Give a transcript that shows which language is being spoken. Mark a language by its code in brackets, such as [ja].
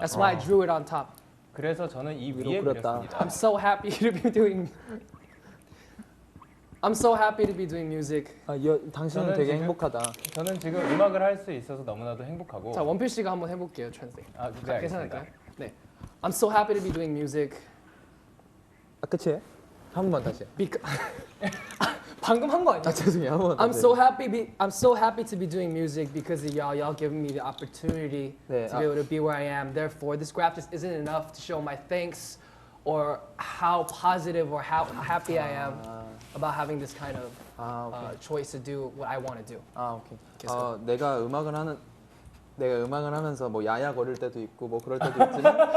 [en] That's why I drew it on top. [ko] 그래서 저는 이 위로 위에 그렸다. 그렸습니다. [en] I'm so happy to be doing. I'm so happy to be doing music. [ko] 당신은 저는 되게 지금- 행복하다. 저는 지금 음악을 할 수 있어서 너무나도 행복하고. 자 원필 씨가 한번 해볼게요, translate. 아, 네, 괜찮을까요? 알겠습니다. 네. [en] I'm so happy to be doing music. [ko] 아 끝이에요? 한 번만 다시. 방금 한 거 아니야? 아 죄송해요. 한 번만. [en] I'm so happy to be doing music because of y'all. Y'all giving me the opportunity [ko] 네, [en] to be able to be where I am. Therefore, this graph just isn't enough to show my thanks or how positive or how happy I am about having this kind of choice to do what I want to do. [ko] 아 오케이. 계속. 내가 음악을 하면서 뭐 야야 거릴 때도 있고 뭐 그럴 때도 있지만